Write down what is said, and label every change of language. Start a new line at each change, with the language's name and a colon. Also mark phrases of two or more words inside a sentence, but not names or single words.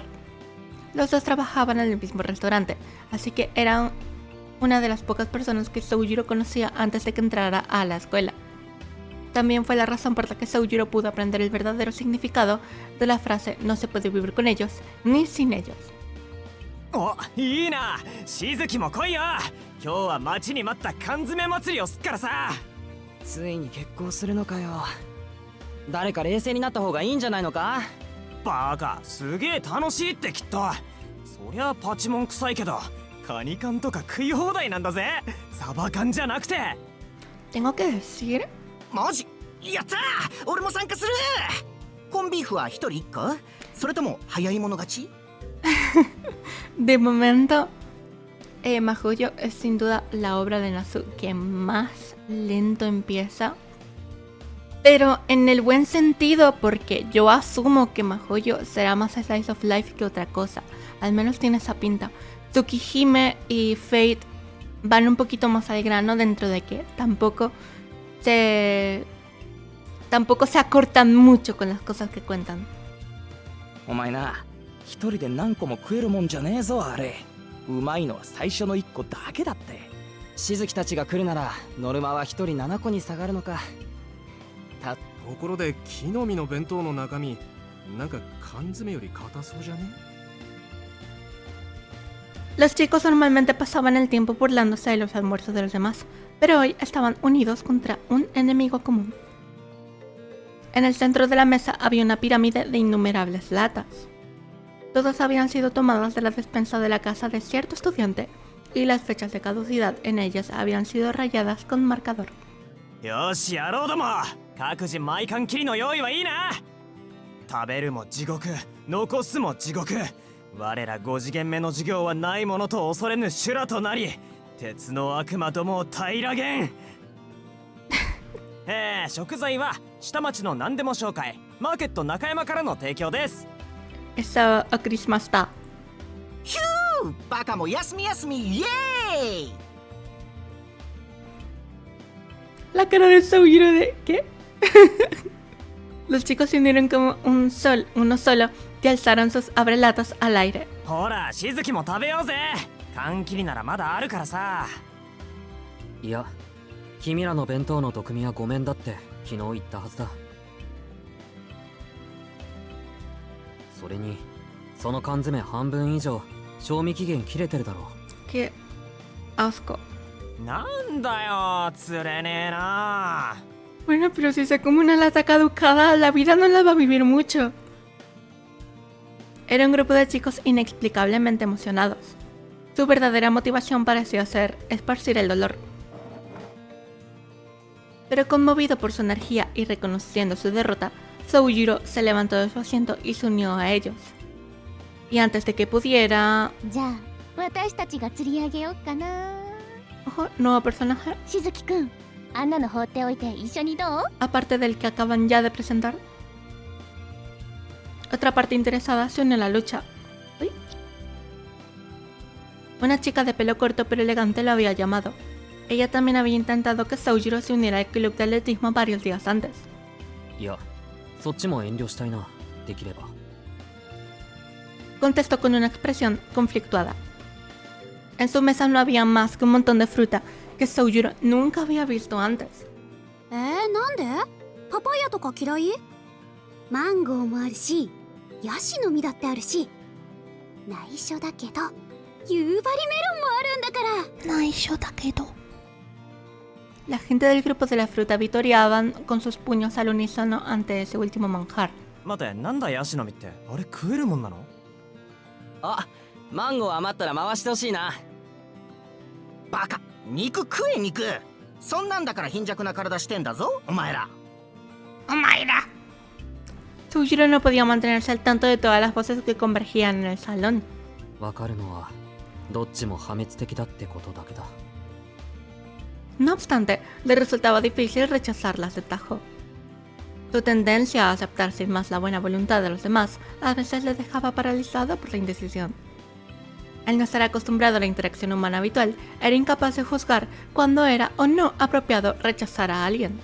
Spanish: Los dos trabajaban en el mismo restaurante, así que eran una de las pocas personas que Soujiro conocía antes de que entrara a la escuela. También fue la razón por la que Soujiro pudo aprender el verdadero significado de la frase "no se puede vivir con ellos ni sin ellos".
Japanese: お、いいな。しずきも来いよ。今日は待ちに待った缶詰祭りをすっからさ。ついに結婚するのかよ。誰か冷静になった方がいいんじゃないのか。バカ、すげえ楽しいってきっと。そりゃパチモン臭いけど、カニ缶とか食い放題なんだぜ。サバ缶じゃなくて。
Spanish: Tengo que decir
Japanese: マジやったー、俺も参加する。コンビーフは一人一個、それとも早い者勝ち？
Spanish: de momento, MaHoYo es sin duda la obra de Nasu que más lento empieza, pero en el buen sentido, porque yo asumo que MaHoYo será más
English: slice of life
Spanish: que otra cosa, al menos tiene esa pinta. Tsukihime y Fate van un poquito más al grano, dentro de que tampoco se acortan mucho con las cosas que cuentan.
Japanese: お前な、一人で何個も食えるもんじゃねえぞあれ。うまいのは最初の1個だけだって。しずきたちが来るならノルマは一人7個に下がるのか。ところで木の実の弁当の中身、なんか缶詰より硬そうじゃね？
Spanish: Los chicos normalmente pasaban el tiempo burlándose de los almuerzos de los demás, pero hoy estaban unidos contra un enemigo común. En el centro de la mesa había una pirámide de innumerables latas. Todas habían sido tomadas de la despensa de la casa de cierto estudiante, y las fechas de caducidad en ellas habían sido rayadas con marcador.
Japanese: よし、やろうども。各自毎缶切りの用意はいいな。食べるも地獄、残すも地獄。我ら5次元目の授業はないものと恐れぬ修羅となり、鉄の悪魔どもを平らげん。食材は下町の何でも紹介、マーケット中山からの提供です。 Eso okrimashita. ヒュー、バカも休み休み、イエーイ。
Spanish: La cara de Soujiro de ¿qué? Los chicos se unieron como uno solo y alzaron sus abrelatas al aire.
Japanese: ほら、しずきも食べようぜ。缶切りならまだあるからさ。いや、君らの弁当の毒味はごめんだって昨日言ったはずだ。それにその缶詰半分以上賞味期限切れてるだろう。
Spanish: Qué asco.
Japanese: なんだよ、釣れねえな。
Spanish: Bueno, pero si se come una lata caducada, la vida no la va a vivir mucho. Era un grupo de chicos inexplicablemente emocionados. Su verdadera motivación pareció ser esparcir el dolor. Pero conmovido por su energía y reconociendo su derrota, Soujiro se levantó de su asiento y se unió a ellos. Y antes de que pudiera...
Japanese: じゃあ私たちが釣り上げようかな。
Spanish: Ojo, nuevo personaje,
Japanese: しずきくん、あんなの放っておいて一緒にどう？
Spanish: aparte del que acaban ya de presentar. Otra parte interesada se unió a la lucha. Uy. Una chica de pelo corto pero elegante lo había llamado. Ella también había intentado que Soujiro se uniera al club de atletismo varios días antes.
Japanese: いや、そっちも遠慮したいな、できれば。
Spanish: Contestó con una expresión conflictuada. En su mesa no había más que un montón de fruta que Soujiro nunca había visto antes.
Japanese: なんで？パパイヤとか嫌い？マンゴーもあるし、ヤシの実だってあるし。内緒だけど、 夕張メロンもあるんだから内緒だけど
Spanish: La gente del grupo de la fruta vitoreaban con sus puños al unísono ante ese último manjar.
Japanese: 待て、なんだヤシの実って。あれ食えるもんなの？あ、マンゴー余ったら回してほしいな。バカ、肉食え肉。そんなんだから貧弱な体してんだぞお前ら。
Spanish: Sugiro no podía mantenerse al tanto de todas las voces que convergían en el salón.
Japanese: わかるのはどっちも破滅的だってことだけだ。
Spanish: No obstante, le resultaba difícil rechazarlas de tajo. Su tendencia a aceptar sin más la buena voluntad de los demás a veces le dejaba paralizado por la indecisión. Al no estar acostumbrado a la interacción humana habitual, era incapaz de juzgar cuándo era o no apropiado rechazar a alguien.